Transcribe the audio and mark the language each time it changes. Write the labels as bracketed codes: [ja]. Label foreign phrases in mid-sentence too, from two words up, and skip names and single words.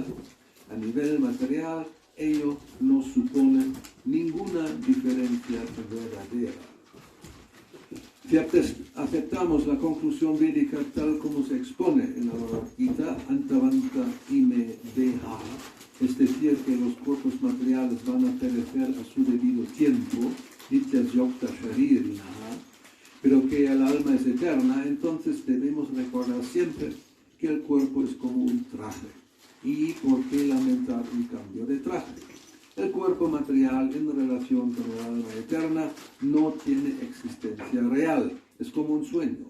[es] A nivel material, ello no supone ninguna diferencia verdadera. Si aceptamos la conclusión védica tal como se expone en la Bhagavad Gita, [sa] Antavanta ime deha, [es] es decir, que los cuerpos materiales van a perecer a su debido tiempo, [sa] nityas yokta sharirinaha, [es] pero que el alma es eterna, entonces debemos recordar siempre que el cuerpo es como un traje. ¿Y por qué lamentar un cambio de traje? El cuerpo material en relación con el alma eterna no tiene existencia real, es como un sueño.